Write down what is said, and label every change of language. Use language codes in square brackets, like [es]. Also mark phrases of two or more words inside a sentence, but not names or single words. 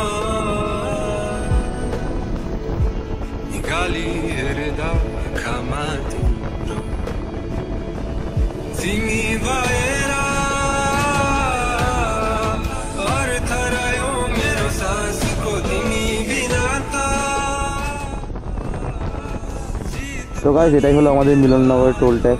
[ne] निकाली हेर्दा आँखामा तिम्रो तिमी भएर अर्थ रह्यो मेरो सासको तिमी बिना त। [bn] তো গাইস এটাই হলো আমাদের মিলননগরের টোল ট্যাক্স।